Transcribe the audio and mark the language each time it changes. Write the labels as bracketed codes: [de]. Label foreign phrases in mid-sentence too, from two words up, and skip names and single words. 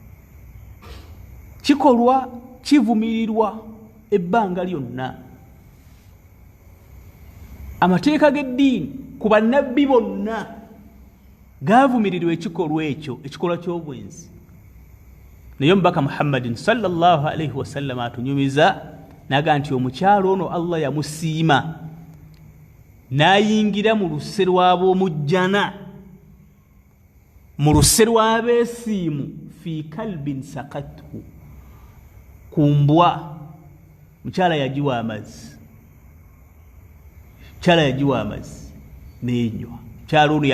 [lg] kikolwa kivumirirwa ebbanga lyonna amateeka g'eddiini ku bannabbi bonna gaavumirirwa ekikolwa ekyo ekikolwa ky'obwenzi naye omubaka Muhammadin [ar] صلى الله عليه وسلم [lg] atunyumiza naga nti omukyalo ono Allah yamusiima n'ayingira mu luse lw'ab'omujjana mu luse lw'abeesiimu [ar] في كلب سقته [lg] kumbwa mukyala yagiwa amazzi n'enywa mukyalo ono